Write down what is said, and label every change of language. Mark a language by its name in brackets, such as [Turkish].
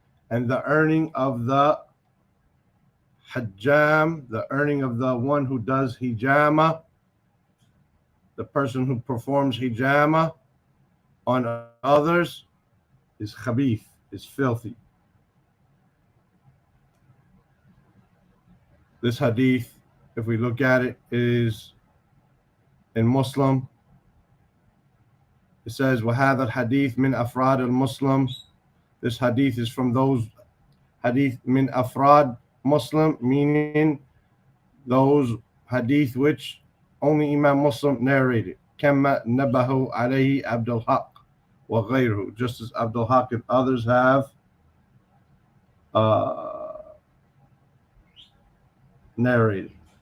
[English] And the earning of the hajjam, the earning of the one who does hijama, the person who performs hijama on others, is khabith, is filthy. This hadith, if we look at it, is in Muslim. It says, [Arabic] وَهَذَا الْحَدِيث مِنْ أَفْرَادِ الْمُسْلِمِ. [English] This hadith is from those hadith [Arabic] min afrad Muslim, [English] meaning those hadith which only Imam Muslim narrated. [Arabic] كَمَّا نَبَهُ عَلَيْهِ Abdul Haq wa ghayruhu. [English] Just as Abdul Haq and others have narrated.